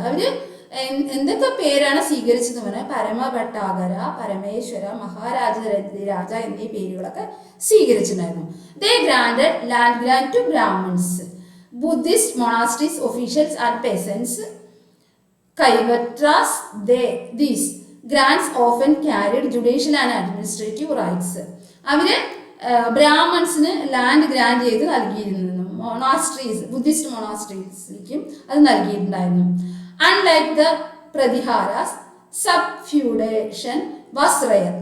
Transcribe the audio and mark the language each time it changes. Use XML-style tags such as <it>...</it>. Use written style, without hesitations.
<ml>അവര് എന്തൊക്കെ പേരാണ് സ്വീകരിച്ചത് പറഞ്ഞാൽ പരമഭട്ടാകര, പരമേശ്വര, മഹാരാജാതിരാജ എന്നീ പേരുകളൊക്കെ സ്വീകരിച്ചിട്ടുണ്ടായിരുന്നു.</ml> <en>They granted land grant to Brahmans, Buddhist monasteries, officials and peasants, Kaivartas. These grants often carried judicial and administrative rights.</en> <ml>അവര് ബ്രാഹ്മൺസിന് ലാൻഡ് ഗ്രാൻഡ് ചെയ്ത് നൽകിയിരുന്നു. മൊണാസ്ട്രീസ്, ബുദ്ധിസ്റ്റ് മൊണാസ്ട്രീസിലേക്കും അത് നൽകിയിട്ടുണ്ടായിരുന്നു.</ml> <en>Unlike the Pratiharas, subfeudation was rare.</en>